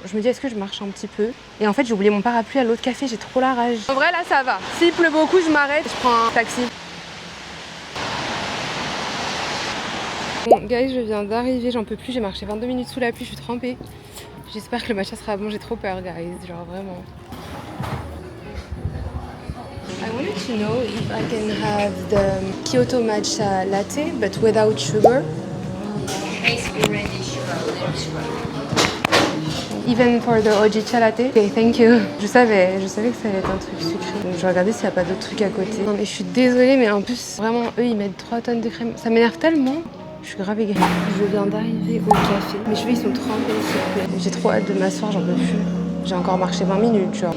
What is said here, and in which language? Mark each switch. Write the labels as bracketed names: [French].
[French] Je me dis, est-ce que je marche un petit peu? Et en fait, j'ai oublié mon parapluie à l'autre café, j'ai trop la rage. En vrai, là, ça va. S'il pleut beaucoup, je m'arrête, je prends un taxi. Bon, guys, je viens d'arriver, j'en peux plus. J'ai marché 22 minutes sous la pluie, je suis trempée. J'espère que le matcha sera bon, j'ai trop peur, guys. Genre, vraiment. [English] I wanted to know if I can have the Kyoto matcha latte but without sugar. It's already sugar, little sugar. Even for the Ojicha latte. Okay, thank you. [French] Je savais que ça allait être un truc sucré. Donc je vais regarder s'il n'y a pas d'autres trucs à côté. Non mais je suis désolée, mais en plus, vraiment, eux, ils mettent 3 tonnes de crème. Ça m'énerve tellement. Je suis grave aigrie. Je viens d'arriver au café. Mes cheveux, ils sont trempés, s'il te plaît. J'ai trop hâte de m'asseoir, j'en peux plus. J'ai encore marché 20 minutes, genre.